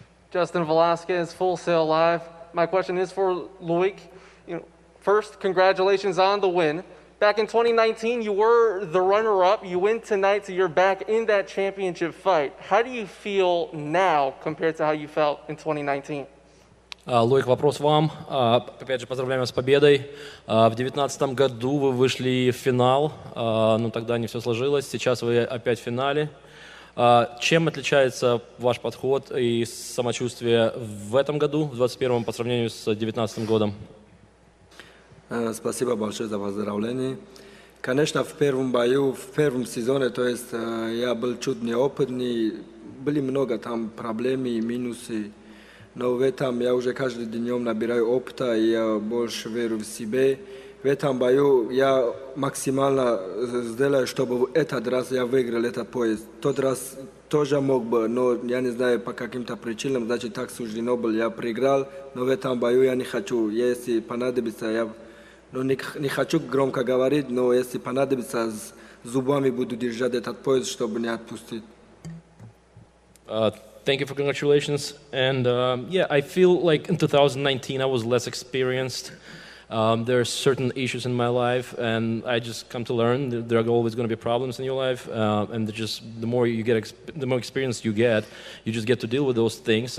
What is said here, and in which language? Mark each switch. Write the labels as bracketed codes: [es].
[en] Justin Velasquez, Full Sail Live. My question is for Loik. First, congratulations on the win. Back in 2019, you were the runner-up. You win tonight, so you're back in that championship fight. How do you feel now compared to how you felt in 2019? [ru] Лоик, вопрос вам. Опять же, поздравляем вас с победой. В 2019 году вы вышли в финал, но тогда не все сложилось. Сейчас вы опять в финале. Чем отличается ваш подход и самочувствие в этом году, в 2021, по сравнению с 2019 годом? Спасибо большое за поздравление. Конечно, в первом бою, в первом сезоне, то есть я был чуть неопытный, были много там проблем и минусы. Но в этом я уже каждый днем набираю опыта, и я больше верю в себе. в этом бою я максимально сделаю, чтобы этот раз я выиграл этот пояс. Тот раз тоже мог бы, но я не знаю по каким-то причинам, значит так суждено было, я проиграл, но в этом бою я не хочу. Если понадобится, я не хочу громко говорить, но если понадобится, с зубами буду держать этот пояс, чтобы не отпустить. [en] Thank you for congratulations. And yeah, I feel like in 2019 I was less experienced. There are certain issues in my life, and I just come to learn that there are always going to be problems in your life. And the more you get, the more experience you just get to deal with those things.